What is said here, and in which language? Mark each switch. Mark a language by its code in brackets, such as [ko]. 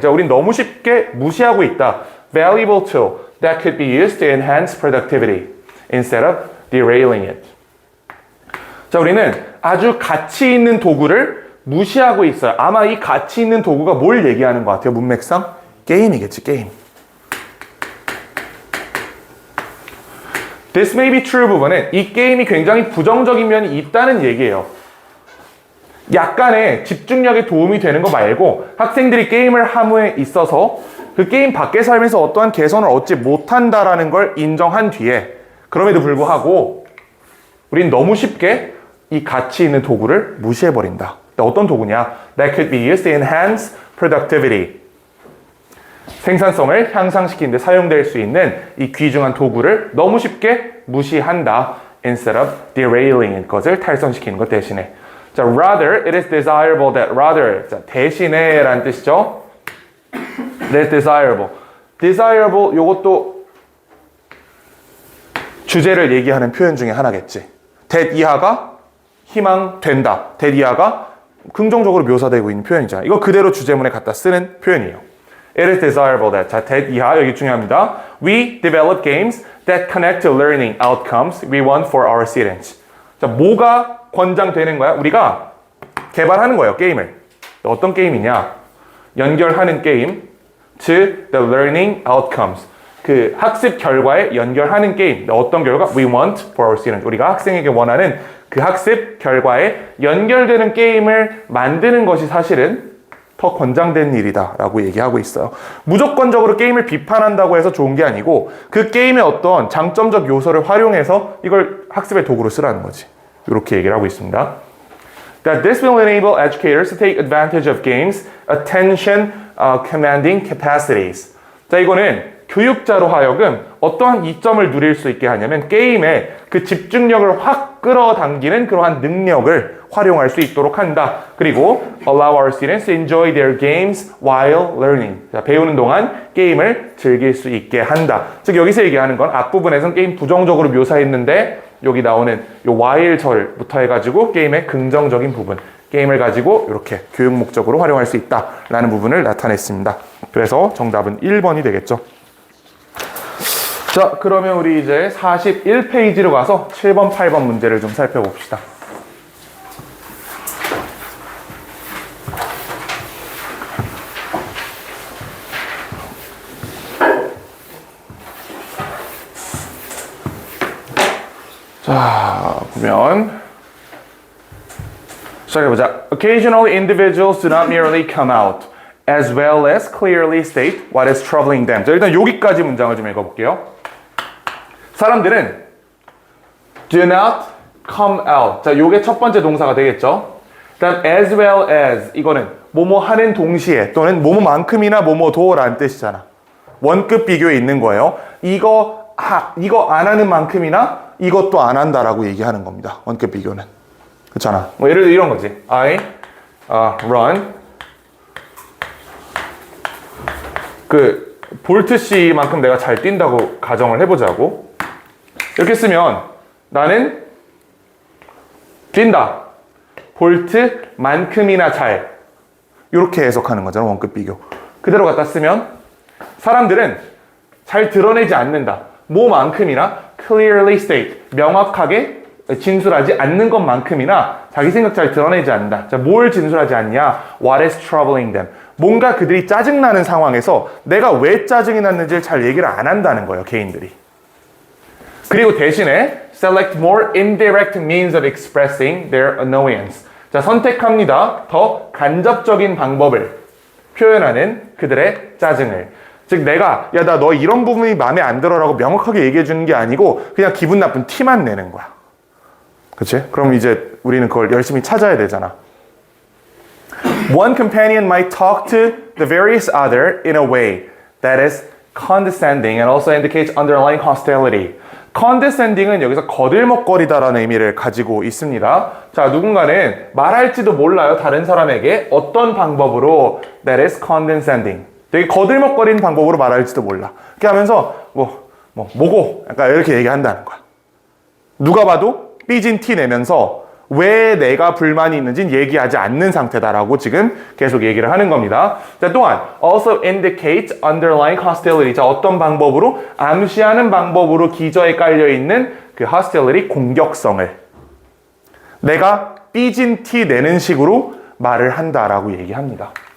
[ko] 자, 우린 너무 쉽게 무시하고 있다. [en] Valuable tool that could be used to enhance productivity instead of derailing it. [ko] 자, 우리는 아주 가치 있는 도구를 무시하고 있어요. 아마 이 가치 있는 도구가 뭘 얘기하는 것 같아요? 문맥상? 게임이겠지, 게임. [en] This may be true [ko] 부분은 이 게임이 굉장히 부정적인 면이 있다는 얘기예요. 약간의 집중력에 도움이 되는 거 말고 학생들이 게임을 함에 있어서 그 게임 밖의 삶에서 어떠한 개선을 얻지 못한다라는 걸 인정한 뒤에 그럼에도 불구하고 우린 너무 쉽게 이 가치 있는 도구를 무시해버린다. 어떤 도구냐? [en] That could be used to enhance productivity. [ko] 생산성을 향상시키는 데 사용될 수 있는 이 귀중한 도구를 너무 쉽게 무시한다. [en] Instead of derailing [ko] 것을 탈선시키는 것 대신에. [en] 자, rather it is desirable that rather 자, [ko] 대신에 라는 뜻이죠. [en] That desirable. [ko] desirable 요것도 주제를 얘기하는 표현 중에 하나겠지. that 이하가 희망된다. that 이하가 긍정적으로 묘사되고 있는 표현이잖아. 이거 그대로 주제문에 갖다 쓰는 표현이에요. [en] It is desirable that. [ko] 자, that 이하 여기 중요합니다. [en] We develop games that connect to learning outcomes we want for our students. [ko] 자, 뭐가 권장되는 거야? 우리가 개발하는 거예요, 게임을. 어떤 게임이냐? 연결하는 게임 [en] to the learning outcomes. [ko] 그 학습 결과에 연결하는 게임. 어떤 결과? [en] We want for our students. [ko] 우리가 학생에게 원하는 그 학습 결과에 연결되는 게임을 만드는 것이 사실은 더 권장된 일이다 라고 얘기하고 있어요. 무조건적으로 게임을 비판한다고 해서 좋은 게 아니고 그 게임의 어떤 장점적 요소를 활용해서 이걸 학습의 도구로 쓰라는 거지. 이렇게 얘기를 하고 있습니다. [en] that this will enable educators to take advantage of games' attention commanding capacities. [ko] 자, 이거는 교육자로 하여금 어떠한 이점을 누릴 수 있게 하냐면 게임의 그 집중력을 확 끌어당기는 그러한 능력을 활용할 수 있도록 한다. [en] 그리고 allow our students to enjoy their games while learning. [ko] 자, 배우는 동안 게임을 즐길 수 있게 한다. 즉 여기서 얘기하는 건 앞부분에선 게임 부정적으로 묘사했는데 여기 나오는 요 while 절부터 해가지고 게임의 긍정적인 부분, 게임을 가지고 이렇게 교육 목적으로 활용할 수 있다라는 부분을 나타냈습니다. 그래서 정답은 1번이 되겠죠. 자, 그러면 우리 이제 41페이지로 가서 7번, 8번 문제를 좀 살펴봅시다. 자, 보면 시작해보자. [en] Occasionally individuals do not merely come out, as well as clearly state what is troubling them. [ko] 자, 일단 여기까지 문장을 좀 읽어볼게요. [en] 사람들은 do not come out. [ko] 자, 요게 첫 번째 동사가 되겠죠. 그다음 [en] as well as [ko] 이거는 뭐뭐 하는 동시에 또는 뭐뭐만큼이나 뭐뭐도라는 뜻이잖아. 원급 비교에 있는 거예요. 이거 안 하는 만큼이나 이것도 안 한다라고 얘기하는 겁니다. 원급 비교는. 그렇잖아. 뭐 예를 들어 이런 거지. [en] I run [ko] 그 볼트 씨만큼 내가 잘 뛴다고 가정을 해보자고. 이렇게 쓰면 나는 뛴다. 볼트만큼이나 잘. 이렇게 해석하는 거잖아. 원급 비교. 그대로 갖다 쓰면 사람들은 잘 드러내지 않는다. [en] 뭐만큼이나 clearly state. [ko] 명확하게 진술하지 않는 것만큼이나 자기 생각 잘 드러내지 않는다. 자, 뭘 진술하지 않냐? [en] What is troubling them? [ko] 뭔가 그들이 짜증나는 상황에서 내가 왜 짜증이 났는지를 잘 얘기를 안 한다는 거예요. 개인들이. 그리고 대신에 [en] select more indirect means of expressing their annoyance. [ko] 자, 선택합니다. 더 간접적인 방법을 표현하는 그들의 짜증을. 즉 내가 야, 나 너 이런 부분이 마음에 안 들어라고 명확하게 얘기해 주는 게 아니고 그냥 기분 나쁜 티만 내는 거야. 그치? 그럼 이제 우리는 그걸 열심히 찾아야 되잖아. [en] One companion might talk to the various other in a way that is condescending and also indicates underlying hostility. [ko] condescending은 여기서 거들먹거리다라는 의미를 가지고 있습니다. 자, 누군가는 말할지도 몰라요. 다른 사람에게 어떤 방법으로 [en] that is condescending. [ko] 되게 거들먹거리는 방법으로 말할지도 몰라. 이렇게 하면서 뭐고 약간 이렇게 얘기한다는 거야. 누가 봐도 삐진 티 내면서 왜 내가 불만이 있는지는 얘기하지 않는 상태다라고 지금 계속 얘기를 하는 겁니다. 자, 또한 [en] also indicates underlying hostility. [ko] 자, 어떤 방법으로? 암시하는 방법으로 기저에 깔려있는 그 hostility, 공격성을 내가 삐진 티 내는 식으로 말을 한다라고 얘기합니다.